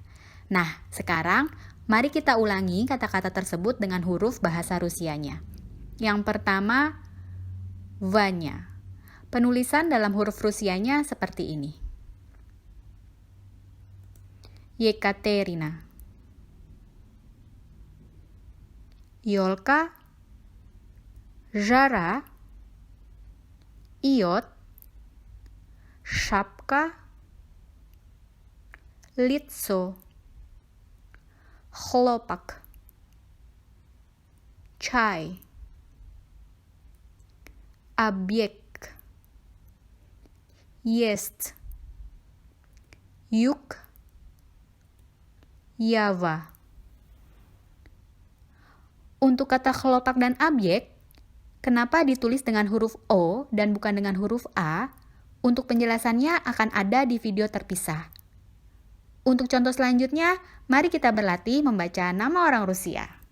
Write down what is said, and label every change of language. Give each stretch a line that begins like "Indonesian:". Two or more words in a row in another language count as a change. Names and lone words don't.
Indonesian: Nah, sekarang, mari kita ulangi kata-kata tersebut dengan huruf bahasa Rusianya. Yang pertama, Vanya. Penulisan dalam huruf Rusianya seperti ini. Yekaterina. Yolka.
Russian: Жара. Iot. Шапка. Лицо. Хлопок. Чай. Объект. Есть. Юг. Yava.
Indonesian: Untuk kata kelopak dan objek, kenapa ditulis dengan huruf O dan bukan dengan huruf A? Untuk penjelasannya akan ada di video terpisah. Untuk contoh selanjutnya, mari kita berlatih membaca nama orang Rusia.